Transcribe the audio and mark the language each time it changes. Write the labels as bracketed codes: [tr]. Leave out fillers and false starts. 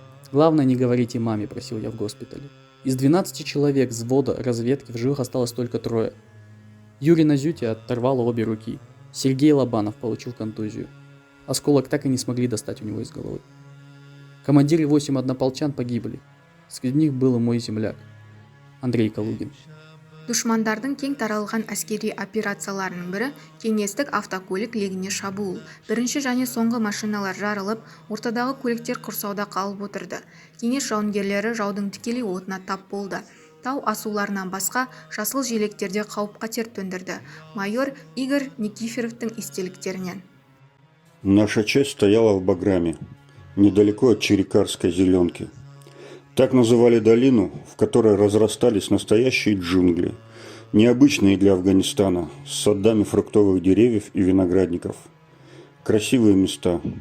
[ru] «Главное, не говорите маме», — просил я в госпитале. Из 12 человек взвода разведки в живых осталось только 3. Юрий Назюти оторвало обе руки. Сергей Лобанов получил контузию. Осколок так и не смогли достать у него из головы. Командир и 8 однополчан погибли. Среди них был и мой земляк, Андрей Калугин. [kk] Дұшмандардың кең таралған әскери операцияларының бірі кеңестік автокөлік легіне шабуыл. Бірінші және соңғы машиналар жарылып, ортадағы көліктер құрсауда қалып отырды. Кеңес жауынгерлері жаудың тікелей отына тап болды. Тау асуларынан басқа жасыл желектерде қауіп-қатер төндірді. Майор Игорь Никифоровтың естеліктерінен. [ru] Наша часть стояла в Баграме, недалеко от Черекарской зеленки. Так называли долину, в которой разрастались настоящие джунгли, необычные для Афганистана, с садами фруктовых деревьев и виноградников. Красивые места.